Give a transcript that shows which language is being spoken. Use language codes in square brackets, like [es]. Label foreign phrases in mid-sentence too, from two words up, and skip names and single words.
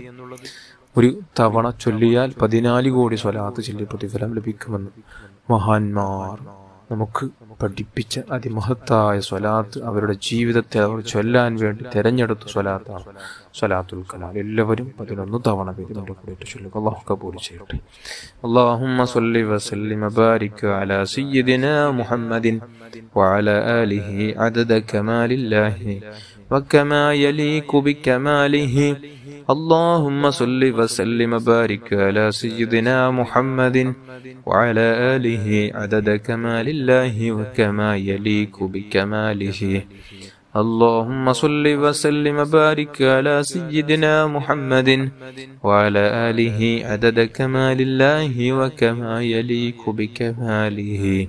[ml] ഒരു തവണ ചൊല്ലിയാൽ 14 കോടി സ്വലാത്ത് ചൊല്ലി പ്രതിഫലം ലഭിക്കുമെന്ന് മഹാന്മാർ നമുക്ക് പഠിപ്പിച്ച അതിമഹത്തായ സ്വലാത്ത് അവരുടെ ജീവിതത്തെ അവർ ചൊല്ലാൻ വേണ്ടി തെരഞ്ഞെടുത്ത സ്വലാത്താണ് സ്വലാത്തുൽ കമാൽ. എല്ലാവരും 11 തവണ ഇതിന്റെ കൂടെ ചൊല്ലുക. അല്ലാഹു കബൂൽ ചെയ്യട്ടെ. [ar] اللهم صل وسلم وبارك على سيدنا محمد وعلى آله عدد كمال الله وكما يليق بكماله. اللهم صل وسلم وبارك على سيدنا محمد وعلى آله عدد كمال الله وكما يليق بكماله. اللهم صل وسلم وبارك على سيدنا محمد وعلى آله عدد كمال الله وكما يليق بكماله.